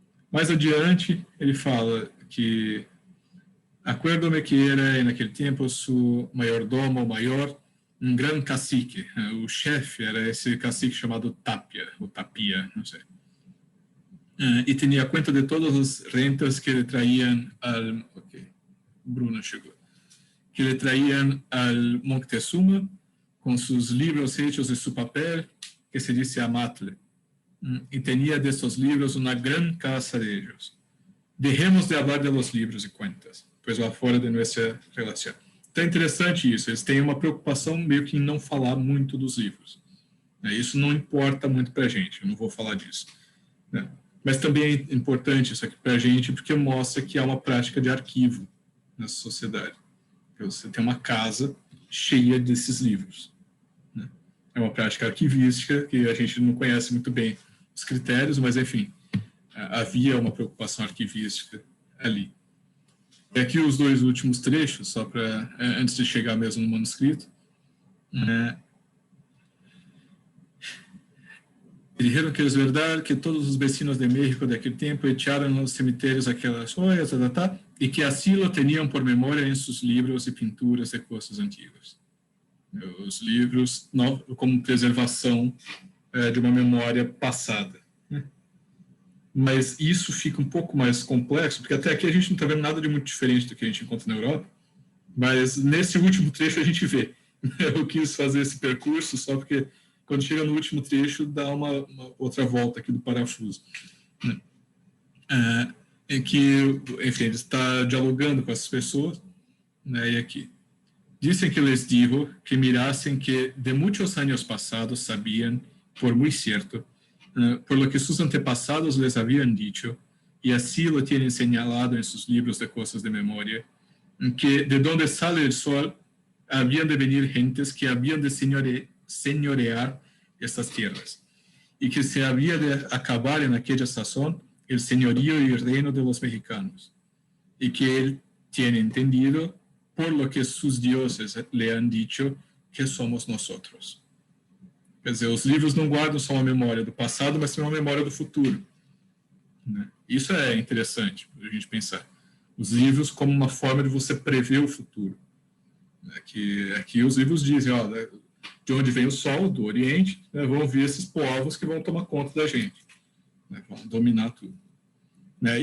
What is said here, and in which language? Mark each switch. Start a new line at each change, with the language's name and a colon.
Portuguese: Mais adiante, ele fala que
Spanish: acuérdome que era,
Portuguese: naquele tempo,
Spanish: su mayordomo maior,
Portuguese: um grande cacique. O chefe era esse cacique chamado Tapia, ou Tapia, não sei. E tinha conta de todas as rentas que lhe traíam al... Ok, Bruna chegou.
Spanish: Que le traían al Moctezuma con sus libros hechos de su papel, que se dice Amatle, y tenía de estos libros una gran casa de ellos. Dejemos de hablar de los libros y cuentas, pues va
Portuguese: fora de nossa relação. Então é interessante isso, eles têm uma preocupação meio que em não falar muito dos livros. Isso não importa muito para a gente, eu não vou falar disso. Mas também é importante isso aqui para a gente, porque mostra que há uma prática de arquivo nessa sociedade. Você tem uma casa cheia desses livros, né? É uma prática arquivística que a gente não conhece muito bem os critérios, mas, enfim, havia uma preocupação arquivística ali. E aqui os dois últimos trechos, só para antes de chegar mesmo no manuscrito.
Spanish: Dijeron que es verdad que todos los vecinos de México de aquel tiempo echaron en los cementerios aquellas joyas, y que así lo tenían por memoria en sus libros y pinturas de cosas antiguas.
Portuguese: Os livros como preservação de uma memória passada. Mas isso fica um pouco mais complexo, porque até aqui a gente não está vendo nada de muito diferente do que a gente encontra na Europa, mas nesse último trecho a gente vê. Eu quis fazer esse percurso só porque quando chega no último trecho dá uma outra volta aqui do parafuso. Em que, enfim, ele está dialogando com essas pessoas, né, e aqui.
Spanish: Dicen que les dijo que mirasen que de muchos años pasados sabían, por muy cierto, por lo que sus antepasados les habían dicho, y así lo tienen señalado en sus libros de cosas de memoria, que de donde sale el sol habían de venir gentes que habían de señorear estas tierras, y que se había de acabar en aquella sazón el señorío y el reino de los mexicanos, y que él tiene entendido por lo que sus dioses le han dicho que somos nosotros.
Portuguese: Quer dizer, os livros não guardam só uma memória do passado, mas também uma memória do futuro. Né? Isso é interessante para a gente pensar. Os livros como uma forma de você prever o futuro. Que aqui os livros dizem, ó, de onde vem o sol, do Oriente, né, vão vir esses povos que vão tomar conta da gente, né, vão dominar tudo. Né?